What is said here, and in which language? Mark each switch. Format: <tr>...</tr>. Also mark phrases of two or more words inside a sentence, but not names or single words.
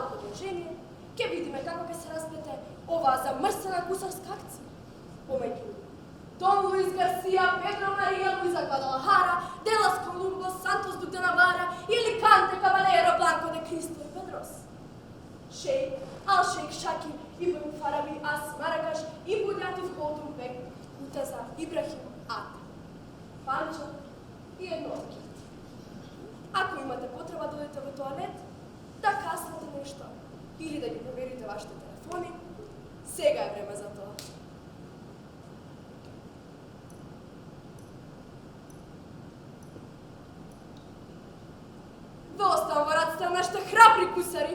<mk>изложение, ќе видиме како ќе се расплете оваа замрсена гусарска акција. Помеѓу Дон Луис Гарсија, Педро Марија Луиза Гвадалахара, Делас Колумбо, Сантос Дук де Навара и Аликанте Кабалеро Бланко де Кристо и Педрос. Шейх Ал-Шейх Шакир Ибн Фараби Ас Марагаш и Будјатив Холдун Бек Мутаза Ибрахим Ата. Панчо и едно од Ако имате потреба да одите во тоалет, да каснете нешто или да ги проверите вашите телефони, сега е време за тоа. Ве оставам во раците на нашите храбри гусари.</mk>